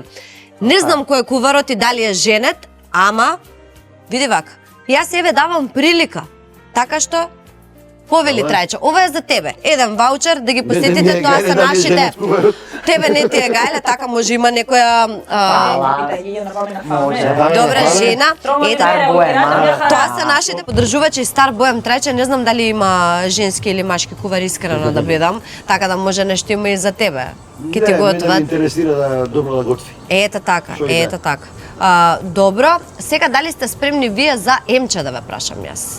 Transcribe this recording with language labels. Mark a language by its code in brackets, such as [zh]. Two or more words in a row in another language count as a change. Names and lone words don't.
[mk] Не знам кој е куварот и дали е женет, ама види вака. Јас еве давам прилика. Така што повели Добре. Трајче, ова е за тебе. Еден ваучер да ги посетите, тоа се нашите. Тебе не ти е гајле, така може има некоја [el] Επιταγή για να πάμε να φάμε. [mk] Може. добра жена. [el] Τρώμε [mk] Ете, мера, Боем, кирата, [el] μια χαρά. [mk] тоа се нашите поддржувачи Стар Боем Трајче, не знам дали има женски или машки кувари, искрено да бидам, така да може нешто има и за тебе. Ке ти Мене готват. ме интересира да добро да готви. Ете така, Шо и ете така. Добро, сега дали сте спремни вие за Емче да ве прашам јас?